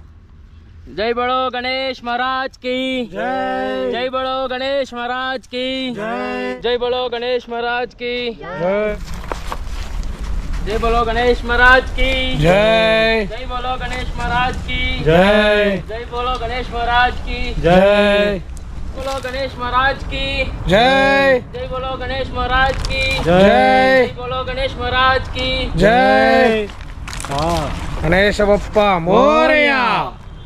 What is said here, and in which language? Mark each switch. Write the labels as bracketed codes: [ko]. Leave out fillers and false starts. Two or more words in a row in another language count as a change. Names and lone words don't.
[hi] जय बोलो गणेश महाराज की! जय बोलो गणेश महाराज की! जय बोलो गणेश महाराज की! जय बोलो गणेश महाराज की! ಜೈ जय बोलो गणेश महाराज की! ಜೈ जय बोलो गणेश महाराज की! ಜೈ बोलो गणेश महाराज की जय जय बोलो गणेश महाराज की जय बोलो गणेश महाराज की जय [mr] गणेश बाप्पा मोरया.